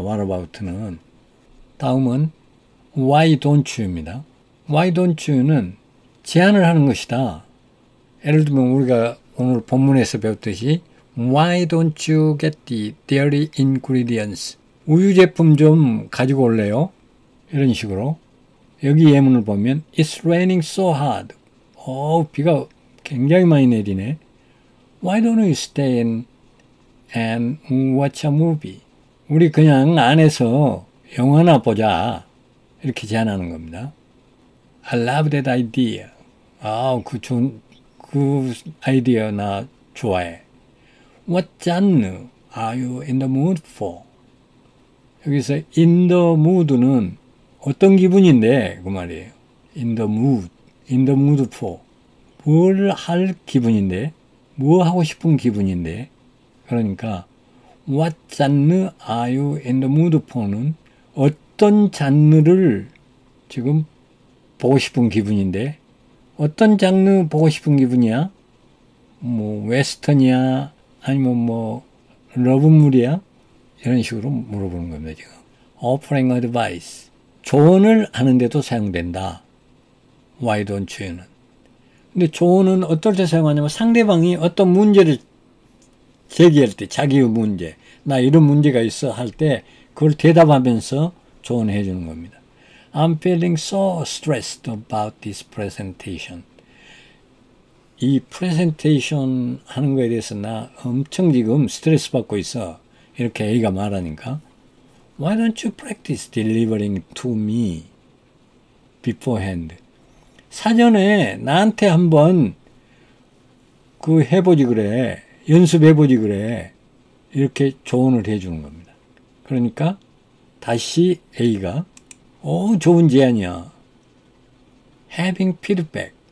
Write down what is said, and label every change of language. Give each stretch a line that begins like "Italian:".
English: what about는.
Korean: 다음은
English: why don't you
Korean: 입니다.
English: why don't you
Korean: 는 제안을 하는 것이다. 예를 들면 우리가 오늘 본문에서 배웠듯이
English: why don't you get the dairy ingredients?
Korean: 우유 제품 좀 가지고 올래요? 이런 식으로. 여기 예문을 보면
English: It's raining so hard.
Korean: 비가 굉장히 많이 내리네.
English: Why don't you stay in and watch a movie?
Korean: 우리 그냥 안에서 영화나 보자. 이렇게 제안하는 겁니다.
English: I love that idea.
Korean: 그 아이디어 나 좋아해.
English: What genre are you in the mood for?
Korean: 여기서
English: in the mood
Korean: 는 어떤 기분인데 그 말이에요.
English: in the mood for.
Korean: 뭘 할 기분인데, 뭐 하고 싶은 기분인데. 그러니까
English: what genre are you in the mood for
Korean: 는 어떤 장르를 지금 보고 싶은 기분인데, 어떤 장르 보고 싶은 기분이야? 뭐 웨스턴이야? 아니면 뭐 러브물이야? 이런 식으로 물어보는 겁니다. 지금
English: offering advice,
Korean: 조언을 하는데도 사용된다.
English: Why don't you는.
Korean: 근데 조언은 어떨 때 사용하냐면 상대방이 어떤 문제를 제기할 때, 자기의 문제, 나 이런 문제가 있어 할 때 그걸 대답하면서 조언해 주는 겁니다.
English: I'm feeling so stressed about this presentation.
Korean: 이 presentation 하는 거에 대해서 나 엄청 지금 스트레스 받고 있어. 이렇게 A가 말하니까
English: Why don't you practice delivering to me beforehand?
Korean: 사전에 나한테 한번 그 해보지 그래. 연습해보지 그래. 이렇게 조언을 해주는 겁니다. 그러니까 다시 A가 좋은 제안이야.
English: Having feedback.